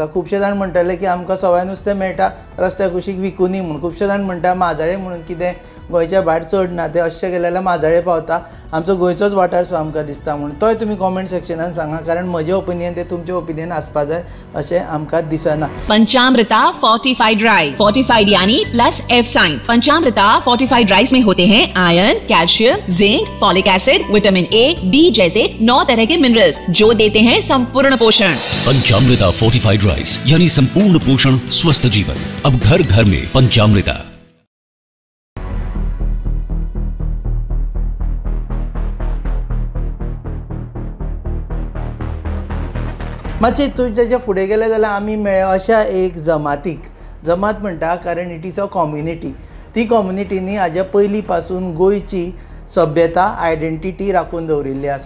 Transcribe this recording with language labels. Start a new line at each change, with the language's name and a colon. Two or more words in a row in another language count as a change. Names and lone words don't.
Konkani: खुबशे जाण म्हणटले की आमकां सवाय नुस्तें मेळटा रस्त्या कुशीक विकूनी म्हणून. खुबशे जाण म्हणटा माजळे म्हणून कितें गोंयच्या भायर चड ना ते अशें गेले जाल्यार माजळे पावता आमचो गोंयचोच वाठार सो आमकां दिसता म्हणून. तोय तुमी कॉमेंट सेक्शनान सांगा कारण म्हजें ओपिनियन ते तुमचें ओपिनियन आसपा जाय अशें आमकां दिसना.
Hindi: पंचामृता फोर्टिफाइड राइस. फोर्टिफाइड यानी प्लस F साइन. पंचामृता फोर्टिफाइड राइस में होते हैं आयरन, कैल्शियम, जिंक, फॉलिक एसिड, विटामिन A, B जैसे 9 तरह के मिनरल्स जो देते हैं संपूर्ण पोषण. पंचामृता फोर्टिफाइड राइस यानी संपूर्ण पोषण स्वस्थ जीवन. अब घर घर में पंचामृता.
Konkani: मातशें तुजे फुडें गेले जाल्यार आमी मेळ्ळे अशा एक जमातीक. जमात म्हणटा कारण
English: it is a community.
Konkani: ती कम्युनिटीनी हाज्या पयलीं पासून गोंयची सभ्यता आयडेंटिटी राखून दवरिल्ली आसा.